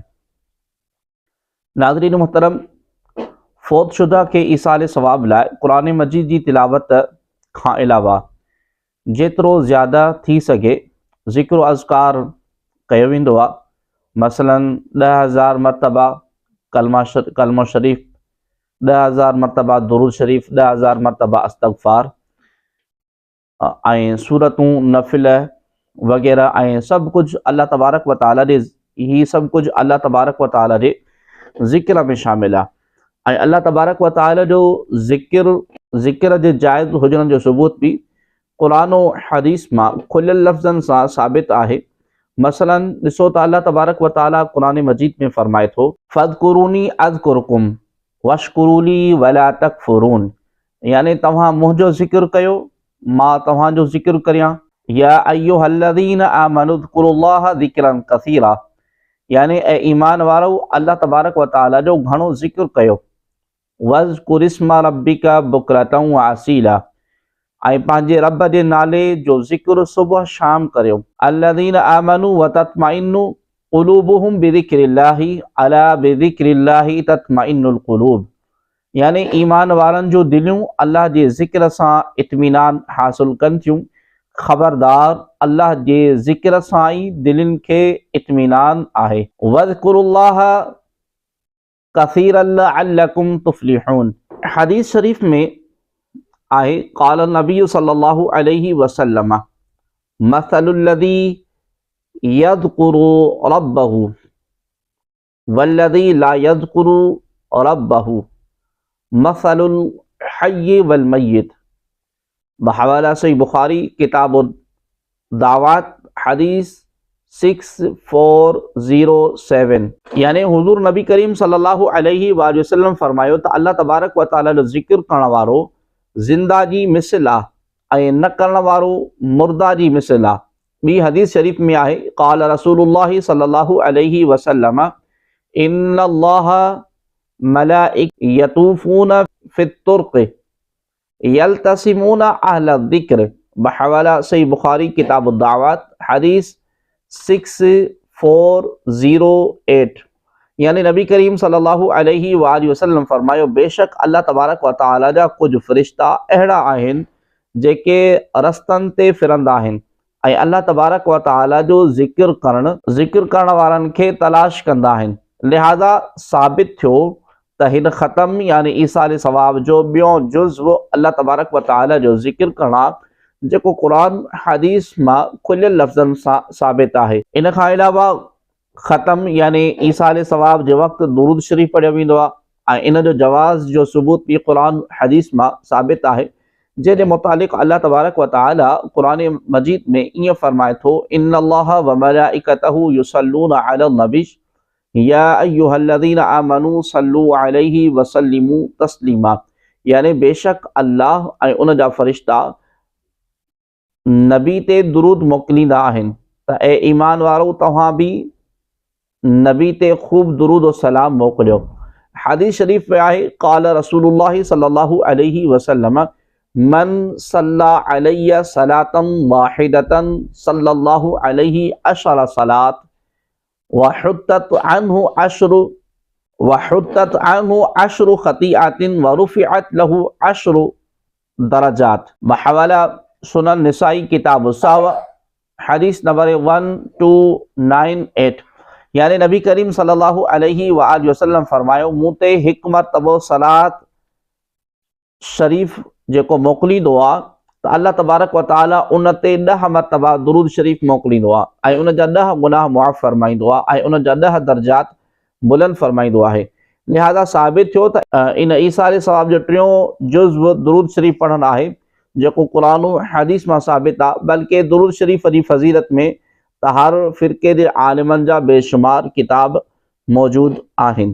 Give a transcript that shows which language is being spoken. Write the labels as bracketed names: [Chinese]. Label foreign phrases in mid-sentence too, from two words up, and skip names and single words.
[Sindhi] नाज़रीन मुहतरम, फ़ौत शुदा के ईसाले सवाब लाइ क़ुरान मजीद जी तिलावत खां अलावा जेतिरो ज़्यादा थी सघे ज़िक्र अज़कार कयो वेंदो आहे। मसलन 10,000 मरतबा कलमा शरीफ़, 10,000 मरतबा दुरूद शरीफ़, 10,000 मरतबा इस्तग़फ़ार ऐं सूरतूं नफ़िल वग़ैरह ऐं सभु कुझु अल्लाह तबारक व तआला जे ज़िक्र में शामिल आहे। ऐं अल्लाह तबारक व तआला जो ज़िक्र जे जाइज़ हुजण जो सबूत भी क़ुरान और हदीस मां खुलियल लफ़्ज़नि सां साबित आहे। मसलन ॾिसो त अल्लाह तबारक व तआला क़ुरान मजीद में फ़रमाए थो, [Arabic] فاذكروني أذكركم واشكروا لي ولا تكفرون, [Sindhi] यानी तव्हां मुंहिंजो ज़िक्र कयो, मां तव्हांजो ज़िक्र करियां। [Arabic] يا أيها الذين آمنوا اذكروا الله ذكرا كثيرا, [Sindhi] यानी ए ईमान वारो अल्लाह तबारक व तआला जो घणो ज़िक्र कयो। [Arabic] واذكر اسم ربك بكرة وأصيلا, [Sindhi] ऐं पंहिंजे रब जे नाले जो ज़िक्र सुबुह शाम करियो। [Arabic] الذين آمنوا وتطمئن قلوبهم بذكر الله ألا بذكر الله تطمئن القلوب, [Sindhi] यानी ईमान वारनि जो दिलियूं अल्लाह जे ज़िक्र सां इत्मीनान हासिल कनि थियूं। ख़बरदार, अल्लाह जे ज़िक्र सां ई दिलनि खे इत्मीनान आहे। [Arabic] واذكروا الله كثيرا لعلكم تفلحون, [Sindhi] हदीस शरीफ में [Arabic] आहे, قال النبي صلى الله عليه وسلم مثل الذي يذكر ربه والذي لا يذكر ربه مثل الحي والميت, [Sindhi] बहवाला सही बुखारी किताब दावात हदीस 6407। यानी हुज़ूर नबी करीम [Arabic] صلى الله عليه وسلم [Sindhi] फरमायो त अल्लाह तबारक व तआला जो ज़िक्र करण वारो ज़िंदा जी मिसल आहे ऐं न करण वारो मुर्दा जी मिसल आहे। ॿी हदीस शरीफ में आहे, [Arabic] قال رسول الله صلى الله عليه وسلم إن لله ملائكة يطوفون في الطرق يلتمسون أهل الذكر, [Sindhi] बहवाला सही बुखारी किताब दावात हदीस 6408। यानी नबी करीम [Arabic] صلى الله عليه وسلم [Sindhi] फरमायो, बेशक अल्लाह तबारक व तआला जा कुछ फ़रिश्ता अहिड़ा आहिनि जेके रस्तनि ते फिरंदा आहिनि ऐं अल्लाह तबारक व तआला जो ज़िक्र करण वारनि खे तलाश कंदा आहिनि। लिहाज़ा साबित थियो त हिन ख़तम यानी ईसाले सवाब जो ॿियों जुज़्व अल्लाह तबारक व तआला जो ज़िक्र करणा, जेको क़ुरान हदीस मां खुलियल लफ़्ज़नि सां साबित आहे। इन खां अलावा ख़तम यानी ईसाले सवाब जे वक़्तु दुरूद शरीफ़ पढ़ियो वेंदो आहे ऐं इन जो जवाज़ जो सबूत भी क़ुरान हदीस मां साबित आहे, जंहिंजे मुतालिक़ अल्लाह तबारक व तआला क़ुरान मजीद में ईअं फरमाए थो, [Arabic] إن الله وملائكته يصلون على النبي يا أيها الذين آمنوا صلوا عليه وسلموا تسليما, [Sindhi] यानी बेशक अल्लाह ऐं उन जा फ़रिश्ता नबी ते दुरूद मोकिलींदा आहिनि त ए ईमान वारो तव्हां भी नबी ते खूब दुरूद और सलाम मोकिलियो। हदीस शरीफ में आहे, [Arabic] قال رسول الله صلى الله عليه وسلم من صلى علي صلاة واحدة صلى الله عليه عشر صلوات وحطت عنه عشر خطيئات ورفعت له عشر درجات, [Sindhi] बहवाला सुनन निसाई किताब सावा हदीस नंबर 1298। यानी नबी करीम [Arabic] صلى الله عليه وسلم [Sindhi] फरमायो, मूं ते हिकु मरतबो सलात शरीफ़ जेको मोकिलींदो आहे त अल्लाह तबारक व तआला उन ते 10 मरतबा दुरूद शरीफ़ मोकिलींदो आहे ऐं उन जा 10 गुनाह मुआफ़ फरमाईंदो आहे ऐं उन जा 10 दर्जात बुलंद फरमाईंदो आहे। लिहाज़ा साबित थियो त इन ईसारे सवाब जो टियों जुज़्व दुरूद शरीफ़ पढ़णु आहे जेको क़ुरान हदीस मां साबित आहे, बल्कि दुरूद शरीफ़ जी फज़ीलत में त हर फ़िरक़े जे आलिमनि जा बेशुमार किताब मौजूद आहिनि।